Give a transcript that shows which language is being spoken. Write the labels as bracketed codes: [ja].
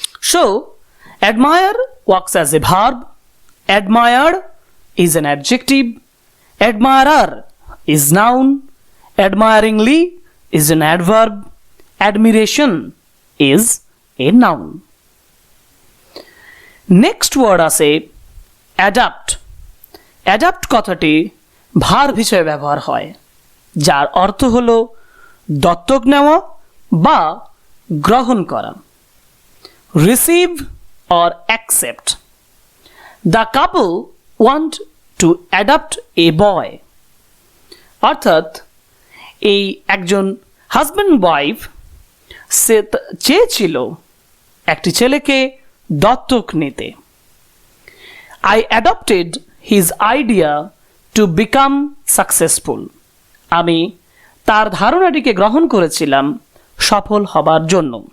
[en] So admire works as a verb, admired is an adjective, admirer is noun, admiringly is an adverb, admiration is a noun. Next word [bn] আছে [en] adapt. [bn] adapt কথাটি verb হিসেবে ব্যবহার হয়, যার অর্থ হলো দত্তক নেওয়া বা গ্রহণ করা। [en] receive or accept. The couple want to adopt a boy. [bn] অর্থাৎ এই একজন হাজব্যান্ড ওয়াইফ সে চেয়েছিল একটি ছেলেকে দত্তক নিতে। [en] I adopted his idea to become successful. [bn] আমি তার ধারণাটিকে গ্রহণ করেছিলাম সফল হবার জন্য।